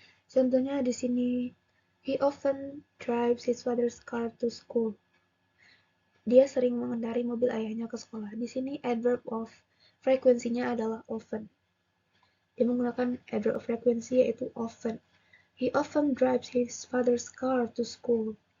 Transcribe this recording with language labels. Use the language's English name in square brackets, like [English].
[Indonesian] Contohnya di sini, [English] he often drives his father's car to school. [Indonesian] Dia sering mengendari mobil ayahnya ke sekolah. Di sini adverb of frekuensinya adalah often. Dia menggunakan adverb of frekuensi yaitu often. [English] He often drives his father's car to school.